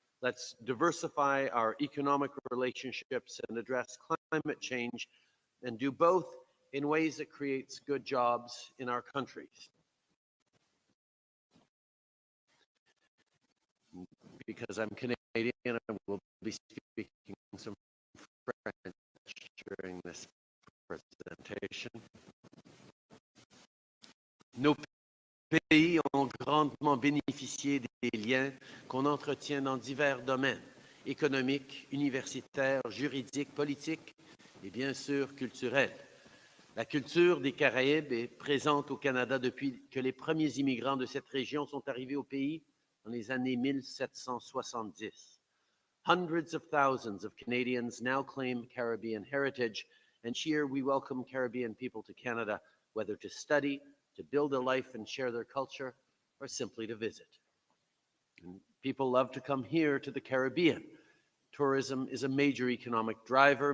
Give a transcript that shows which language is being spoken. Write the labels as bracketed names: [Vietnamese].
[English] Let's diversify our economic relationships and address climate change, and do both in ways that creates good jobs in our countries. Because I'm Canadian, I will be speaking some French during this presentation. [French] Nos pays ont grandement bénéficié des liens qu'on entretient dans divers domaines, économiques, universitaires, juridiques, politiques et bien sûr culturels. La culture des Caraïbes est présente au Canada depuis que les premiers immigrants de cette région sont arrivés au pays dans les années 1770. [English] Hundreds of thousands of Canadians now claim Caribbean heritage, and here we welcome Caribbean people to Canada, whether to study, to build a life and share their culture, or simply to visit. And people love to come here to the Caribbean. Tourism is a major economic driver.